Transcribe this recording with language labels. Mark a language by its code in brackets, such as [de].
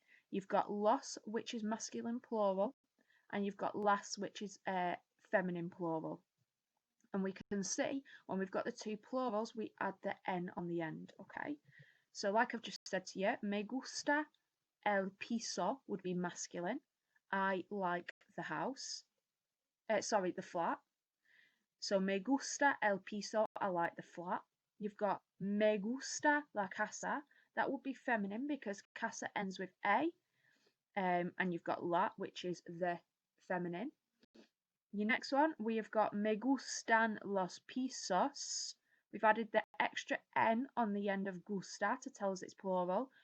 [en] You've got los, which is masculine plural, and you've got las, which is feminine plural. And we can see when we've got the two plurals, we add the N on the end, okay? So like I've just said to you, [es] me gusta el piso [en] would be masculine. I like the house. Sorry, the flat. So [es] me gusta el piso, [en] I like the flat. You've got [es] me gusta la casa. [en] That would be feminine because casa ends with A. And you've got la, which is the feminine. Your next one, we have got [es] me gustan los pisos. [en] We've added the extra N on the end of gusta to tell us it's plural.